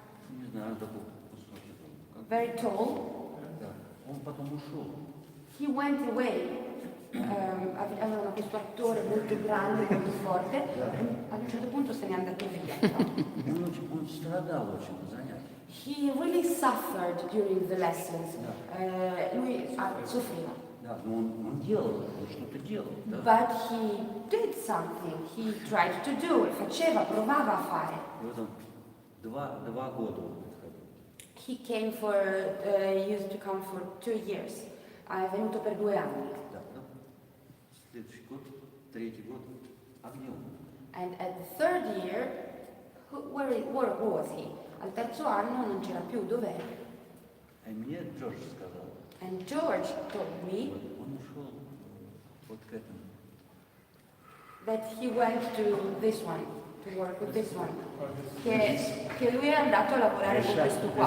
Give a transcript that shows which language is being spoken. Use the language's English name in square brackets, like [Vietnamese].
[Russian] Не знаю, такой высокий был. [English] very tall. [Russian] Да. Он потом ушел. [English] He went away. [Italian] Avevano questo attore molto grande, molto forte, e ad un certo punto se n'è andato via. [Russian] Он страдал очень на занятиях. [English] He really suffered during the lessons. [Italian] Lui soffriva. [Russian] Да, но он делал, он что-то делал. Да. [English] But he did something. He tried to do it. [Italian] Faceva, provava a fare. [Russian] И вот он два года он подходил. [English] He came for, used to come for 2 years. [Italian] È venuto per 2 anni. [Russian] Да, да. Следующий год, третий год, а где он? [English] And at the 3rd year, where was he? [Italian] Al terzo anno non c'era più, dov'è? [Russian] А мне Джордж сказал, [English] And George told me [Russian] он ушел вот к этому. [English] that he went to this one, to work with this one. [Italian] Che lui è andato a lavorare con questo qua.